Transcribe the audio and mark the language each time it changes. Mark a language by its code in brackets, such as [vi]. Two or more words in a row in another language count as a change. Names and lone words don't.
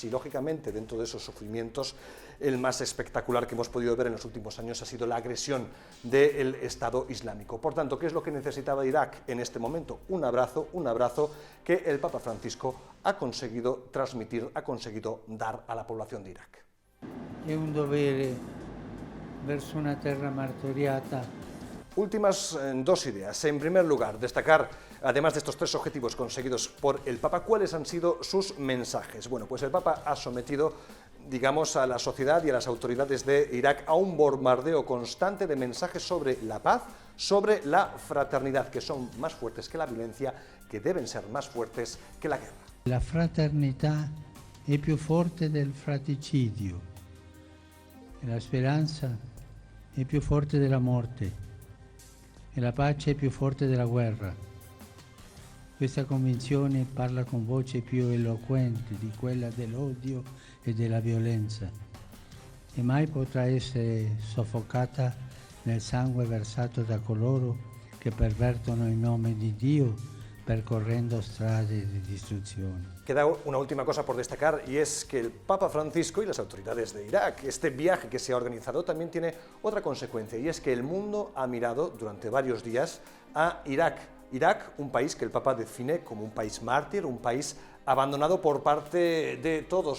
[es] Y lógicamente, dentro de esos sufrimientos, el más espectacular que hemos podido ver en los últimos años ha sido la agresión del Estado Islámico. Por tanto, ¿qué es lo que necesitaba Irak en este momento? Un abrazo que el Papa Francisco ha conseguido transmitir, ha conseguido dar a la población de Irak. [it] È un dovere verso una terra martoriata. [es] Últimas dos ideas. En primer lugar, destacar, además de estos tres objetivos conseguidos por el Papa, cuáles han sido sus mensajes. Bueno, pues el Papa ha sometido digamos, a la sociedad y a las autoridades de Irak a un bombardeo constante de mensajes sobre la paz, sobre la fraternidad, que son más fuertes que la violencia, que deben ser más fuertes que la guerra. [it] La fraternità è più forte del fratricidio e la speranza è più forte della morte e la pace è più forte della guerra. Questa convinzione parla con voce più eloquente di quella dell'odio e della violenza e mai potrà essere soffocata nel sangue versato da coloro che pervertono il nome di Dio percorrendo strade di distruzione. [es] Queda una última cosa por destacar y es que el Papa Francisco y las autoridades de Irak, este viaje que se ha organizado también tiene otra consecuencia y es que el mundo ha mirado durante varios días a Irak. Irak, un país que el Papa define como un país mártir, un país abandonado por parte de todos.